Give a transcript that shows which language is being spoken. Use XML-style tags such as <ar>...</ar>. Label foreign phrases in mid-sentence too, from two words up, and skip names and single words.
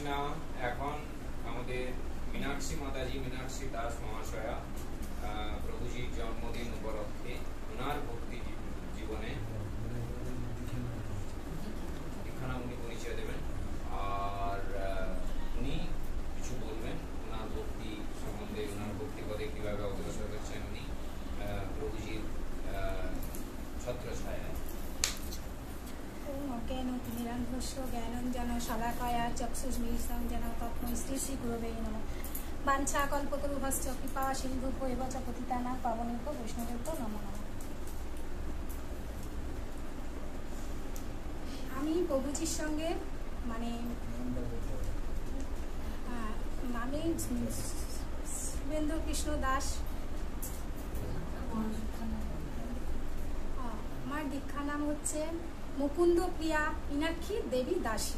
<bn>এখন আমাদের মীনাক্ষী মাতাজি, মীনাক্ষী দাস মহাশয়া প্রভুজির জন্মদিন উপলক্ষে ওনার ভক্তি জীবনে দীক্ষানা উনি পরিচয় দেবেন, আর উনি কিছু বলবেন ওনার ভক্তি সম্বন্ধে, ওনার ভক্তি পদে কিভাবে অগ্রসর হচ্ছেন উনি প্রভুজির ছত্রছায়ায়।</bn> <sa>অজ্ঞানতিমিরান্ধস্য জ্ঞানঞ্জন শলাকায়া চক্ষুষ্মিলিतं যেন তস্मै শ্রী শ্রী গুরবে নমঃ। বাঞ্ছাকল্পতরুভশ্চ কৃপা সিন্ধুভ্যো এব চ পতিতানাং পাবনেভ্যো বৈষ্ণবেভ্যো নমো নমঃ।</sa> <bn>আমি প্রভুজির সঙ্গে আমি শুভেন্দু কৃষ্ণ দাস, আমার দীক্ষা নাম হচ্ছে মুকুন্দ প্রিয়া মীনাক্ষী দেবী দাসী।</bn>